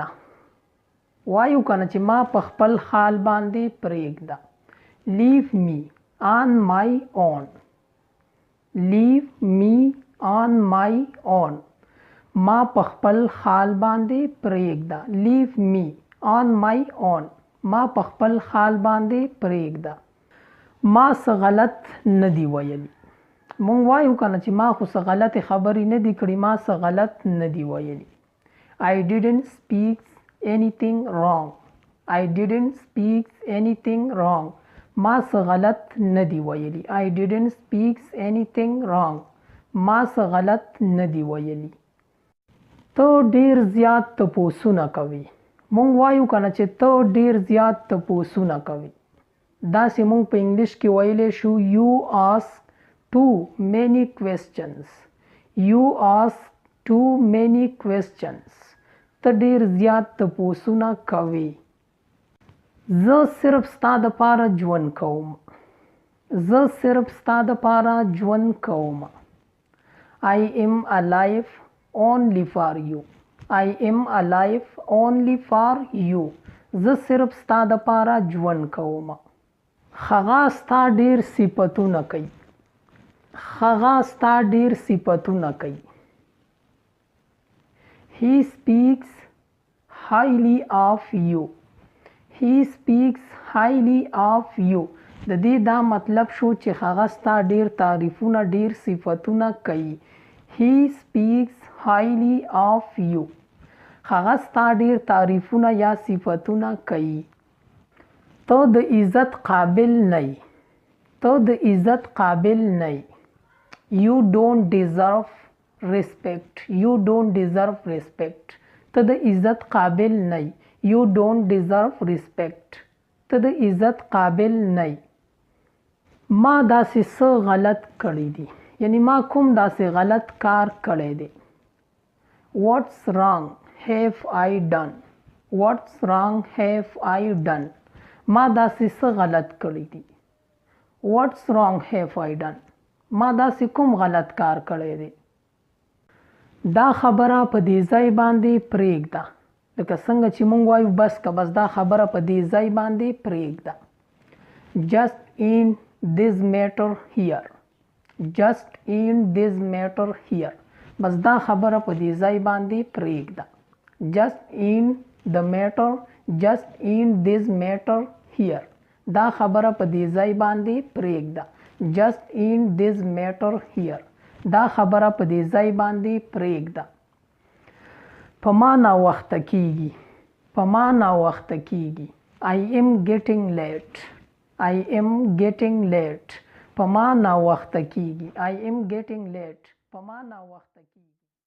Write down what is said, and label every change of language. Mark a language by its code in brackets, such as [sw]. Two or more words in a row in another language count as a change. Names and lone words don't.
[ps] وایو که نه چې ما په خپل حال باندې پرېږده. [en] Leave me on my own. Leave me on my own. [ps] ما په خپل حال باندې پرېږده. [en] Leave me on my own. [ps] ما په خپل حال باندې پرېږده. ما څه غلط نه دی ویلي. مونږ وایو که نه چې ما خو څه غلطې خبرې نه دي کړي، ما څه غلط نه دی ویلي. [en] I didn't speak anything wrong. I didn't speak anything wrong. [ps] ما څه غلط نه دی ویلي. [en] I didn't speak anything wrong. [ps] ما څه غلط نه دی ویلي. ته ډیر زیات تپوسونه کوي. مونږ وایو که نه چې ته ډیر زیات تپوسونه کوي. داسې مونږ په انګلیش کې ویلی شو [en] you ask too many questions. You ask too many questions. [ps] ته ډیر زیات تپوسونه کوي. زه صرف ستا دپاره ژوند کوم. زه صرف ستا دپاره ژوند کوم. [en] I am alive only for you. I am alive only for you. [ps] زه صرف ستا دپاره ژوند کوم. هغه ستا ډیر صفتونه کوي. هغه ستا ډیر صفتونه کوي. [en] He speaks highly of you. He speaks highly of you. [ps] د دې دا مطلب شو چې هغه ستا ډیر تعریفونه ډیر صفتونه کوي. [en] He speaks highly of you. [ps] هغه ستا ډیر تعریفونه یا صفتونه کوي. ته د عزت قابل نه یې. ته د عزت قابل نه یې. [en] You don't deserve respect. You don't deserve respect. [ps] ته د عزت قابل نه یې. [en] You don't deserve respect. [ps] ته د عزت قابل نه یې. ما داسې څه غلط کړی دی. یعنی ما کوم داسې غلط کار کړی دی. [en] What's wrong have I done? What's wrong have I done? [ps] ما داسې څه غلط کړی دی. [en] What's wrong have I done? [ps] ما داسې کوم غلط کار کړی دی. دا خبره په دې ځای باندې پرېږده. لکه څنګه چې مونږ وایو بس که بس دا خبره په دې ځای باندې پرېږده. [en] Just in this matter here. Just in this matter here. [ps] بس دا خبره په دې ځای باندې پرېږده. [en] Just in the matter. Just in this matter here. [ps] دا خبره په دې ځای باندې پرېږده. [en] Just in this matter here. [ps] دا خبره په دې ځای باندې پرېږده. په ما ناوخته کیږي. په ما ناوخته کیږي. [en] I am getting late. I am getting late. [ps] په ما ناوخته کیږي. [en] I am getting late. [ps] په ما ناوخته کیږي.